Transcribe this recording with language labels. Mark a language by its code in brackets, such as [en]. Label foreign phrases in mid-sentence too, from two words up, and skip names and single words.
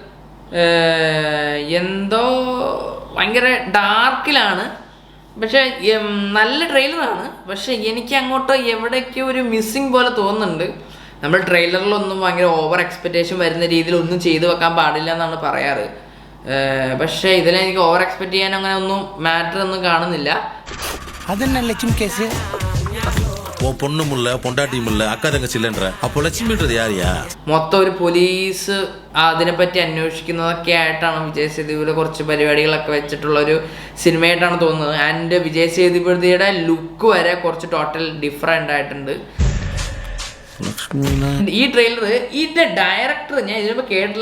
[ml] എന്തോ ഭയങ്കര ഡാർക്കിലാണ്, പക്ഷെ നല്ല ട്രെയിലറാണ്. പക്ഷെ എനിക്ക് അങ്ങോട്ട് എവിടേക്കോ ഒരു മിസ്സിങ് പോലെ തോന്നുന്നുണ്ട്. നമ്മൾ ട്രെയിലറിലൊന്നും ഭയങ്കര [en] over expectation [ml] വരുന്ന രീതിയിൽ ഒന്നും ചെയ്തു വെക്കാൻ പാടില്ല എന്നാണ് പറയാറ്. പക്ഷേ ഇതിലെനിക്ക് [en] over expect [ml] ചെയ്യാൻ അങ്ങനെ ഒന്നും മാറ്റർ ഒന്നും കാണുന്നില്ല. അതെന്നെ ലക്ഷ്മി കേസ്? [ta] உன் பொண்ணும் இல்லை, பொண்டாட்டியும் இல்லை, அக்கா தங்கச்சி இல்லைன்ற. அப்போ லட்சுமின்றது யாரியா? [ml] മൊത്തം ഒരു പോലീസ് അതിനെപ്പറ്റി അന്വേഷിക്കുന്നതൊക്കെ ആയിട്ടാണ് വിജയ് സേതുപതിയുടെ കുറച്ച് പരിപാടികളൊക്കെ വെച്ചിട്ടുള്ള ഒരു സിനിമയായിട്ടാണ് തോന്നുന്നത്. ആൻഡ് വിജയ് സേതുപതിയുടെ ലുക്ക് വരെ കുറച്ച് [en] total different [ml] ആയിട്ടുണ്ട്. ഈ ട്രെയിലർ, ഇതിന്റെ ഡയറക്ടർ ഞാൻ ഇതിനിപ്പോൾ കേട്ടില്ല.